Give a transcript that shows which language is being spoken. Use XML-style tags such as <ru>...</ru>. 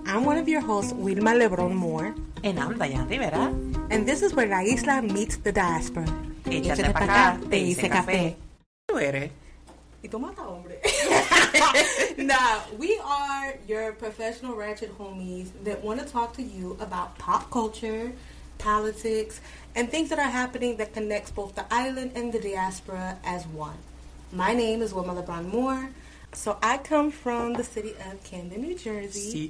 <en>I'm one of your hosts, Wilma Moore. And I'm Dianne Rivera. And this is where</en> <es>la isla</es> <en>meets the diaspora.</en> <es>Echate pa' acá, te hice café. ¿Tú eres? Y tú mata, hombre.</es> <en>Nah, we are your professional ratchet homies that want to talk to you about pop culture, politics, and things that are happening that connects both the island and the diaspora as one. My name is Wilma Moore. So I come from the city of Camden, New Jersey.</en>